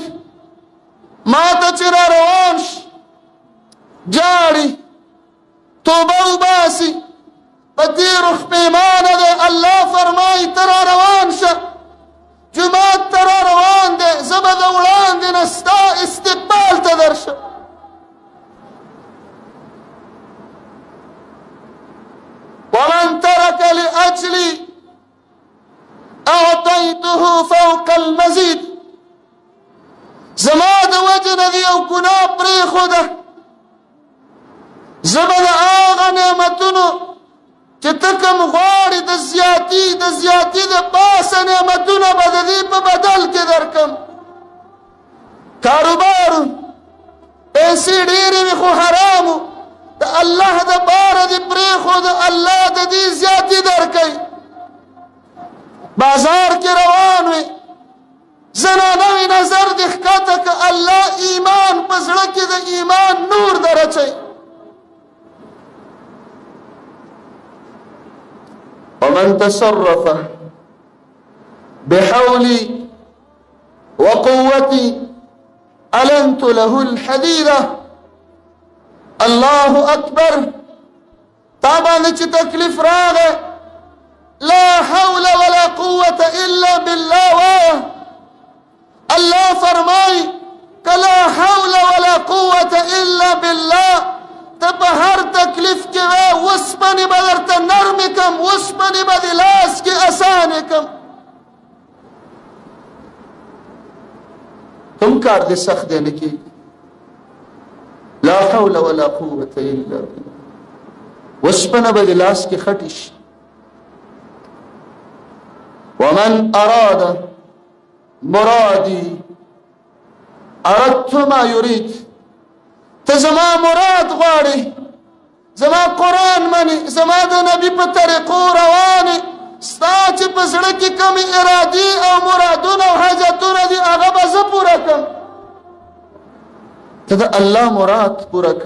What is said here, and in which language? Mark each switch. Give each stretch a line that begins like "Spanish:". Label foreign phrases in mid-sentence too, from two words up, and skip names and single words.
Pashto: ما ته چې را روان شي جاړي، توبه وباسي، په تېرو پښیمانه دی. الله فرمایي ته را روان شه، جومات ته را روان دی، زه به د وړاندې نه ستا استقبال ته درشم.
Arabic: ومن ترك لأجلي أعطيته فوق المزيد.
Pashto: زما د وجه نه دې یو ګناه پرېښوده، زه به د هغه نعمتونو چې ته کوم غواړې د زیاتي د پاسه نعمتونه به د دې په بدل کې درکم. کاروبار پیسې ډېرې وي خو حرامو، د الله دپاره دې پرېښود، الله د دې زیاتي درکوي. بازار کې روان وي، زنانه وي، نظر دې ښکته که الله ایمان په زړه کې د ایمان نور در اچوي.
Arabic: ومن تصرف بحولي وقوتي ألنت له الحديدة. الله اکبر.
Pashto: تا باندې چې تکلیف راغی
Arabic: لا حول ولا قوة الا بالله
Pashto: وایه. الله فرمای که
Arabic: لا حول ولا قوة الا بالله
Pashto: ته په هر تکلیف کې وې وسپنې به درته نرمې کم، وسپنې به دې لاس کې اسانې کم. کوم کار دې سخت دی نه کېږي.
Arabic: لا حول ولا قوة الا بالله.
Pashto: وسپنه به دې لاس کې خټې شي.
Arabic: ومن اراد مرادي اردت ما يريد.
Pashto: ته زما مراد غواړې، زما قرآن منې، زما د نبي په طریقو روانې، ستا چې په زړه کې کومې ارادې او مرادونه او حاجتونه دي هغه به زه پوره کړم. ته د الله مراد پوره کړه.